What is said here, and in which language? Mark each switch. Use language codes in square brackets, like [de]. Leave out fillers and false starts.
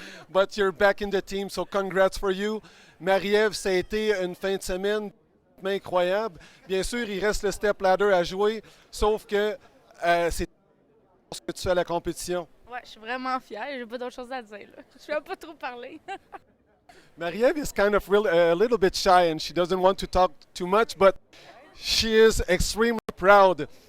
[en] But you're back in the team, so congrats for you. [fr] Marie-Ève, ça a été une fin de semaine incroyable. Bien sûr, il reste le step ladder à jouer, sauf que c'est ce que tu fais à la compétition. Ouais, je suis vraiment fière. J'ai pas d'autre chose à dire. Là. Je vais pas trop parler. [en] Marie-Ève is kind of a little bit shy and she doesn't want to talk too much, but she is extremely proud.